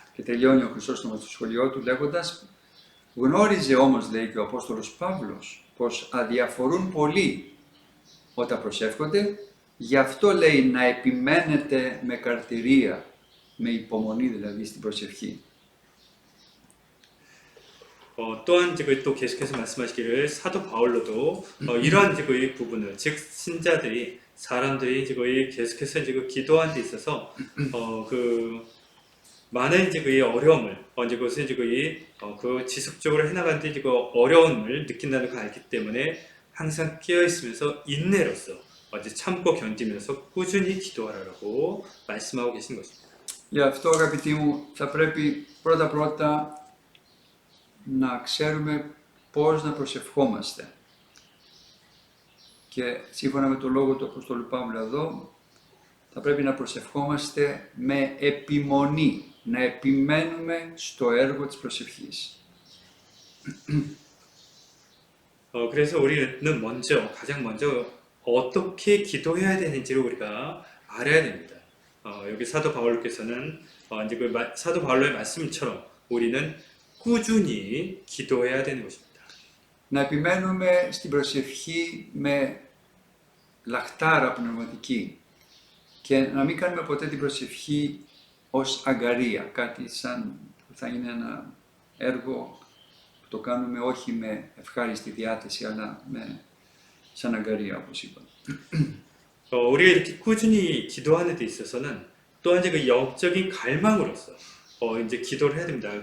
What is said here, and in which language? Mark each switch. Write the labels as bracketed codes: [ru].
[el] Και τελειώνει ο Χρυσόστομος το σχολείο του λέγοντας, γνώριζε όμως, λέει και ο Απόστολος Παύλος, πως αδιαφορούν πολύ όταν προσεύχονται, γι' αυτό λέει να επιμένετε με καρτηρία, με υπομονή δηλαδή στην προσευχή. [ko] 또한 이제 또 계속해서 말씀하시기를 사도 바울로도 이러한 이제 그 부분을 즉 신자들이 사람들이 이제 거의 계속해서 이제 그 기도하는 데 있어서 그 많은 이제 그 어려움을 이제 그것을 이제 그 지속적으로 해나가는 데 이제 그 어려움을 느낀다는 걸 알기 때문에 항상 깨어 있으면서 인내로서 이제 참고 견디면서 꾸준히 기도하라고 말씀하고 계신 것입니다. [el] Γι' αυτό αγαπητοί μου θα πρέπει πρώτα να ξέρουμε πώς να προσευχόμαστε. Και σύμφωνα με το λόγο του Αποστόλου Παύλου εδώ, θα πρέπει να προσευχόμαστε με επιμονή, να επιμένουμε στο έργο της προσευχής. [ko] 그래서 우리는 가장 먼저 어떻게 기도해야 되는지를 우리가 알아야 됩니다. 여기 사도 바울께서는 이제 그 사도 바울의 말씀처럼 우리는 꾸준히 기도해야 되는 것입니다. [el] Να επιμένουμε στην προσευχή με λαχτάρα πνευματική και να μην κάνουμε ποτέ την προσευχή ως αγκαρία, κάτι σαν που θα είναι ένα έργο που το κάνουμε όχι με ευχάριστη διάθεση αλλά σαν αγκαρία όπως είπα. [ko] 우리가 이렇게 꾸준히 기도하는 데 있어서는 또한 이제 그 영적인 갈망으로서 이제 기도를 해야 됩니다.